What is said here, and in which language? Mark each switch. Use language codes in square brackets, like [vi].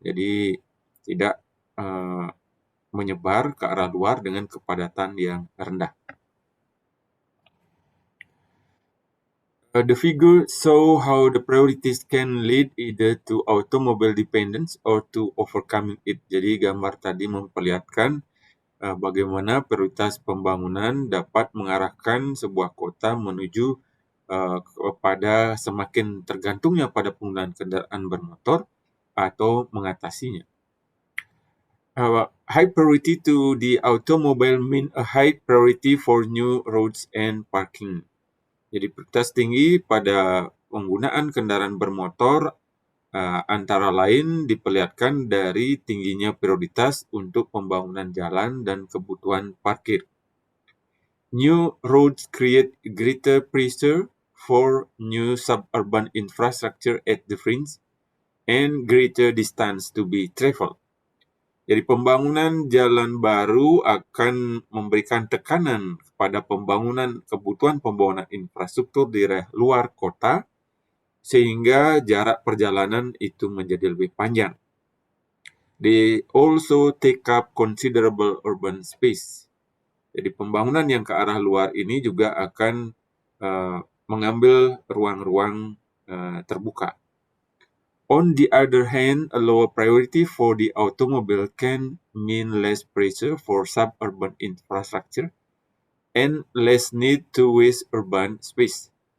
[id] Jadi tidak menyebar ke arah luar dengan kepadatan yang rendah. [en] The figure show how the priorities can lead either to automobile dependence or to overcoming it. [id] Jadi gambar tadi memperlihatkan bagaimana prioritas pembangunan dapat mengarahkan sebuah kota menuju kepada semakin tergantungnya pada penggunaan kendaraan bermotor atau mengatasinya. [en] High priority to the automobile mean a high priority for new roads and parking. [id] Jadi prioritas tinggi pada penggunaan kendaraan bermotor antara lain diperlihatkan dari tingginya prioritas untuk pembangunan jalan dan kebutuhan parkir. [en] New roads create greater pressure for new suburban infrastructure at the fringe and greater distance to be traveled. [id] Jadi pembangunan jalan baru akan memberikan tekanan pada kebutuhan pembangunan infrastruktur di luar kota, sehingga jarak perjalanan itu menjadi lebih panjang. [en] They also take up considerable urban space. [id] Jadi pembangunan yang ke arah luar ini juga akan mengambil ruang-ruang terbuka. [en] On the other hand, a lower priority for the automobile can mean less pressure for suburban infrastructure and less need to waste urban space.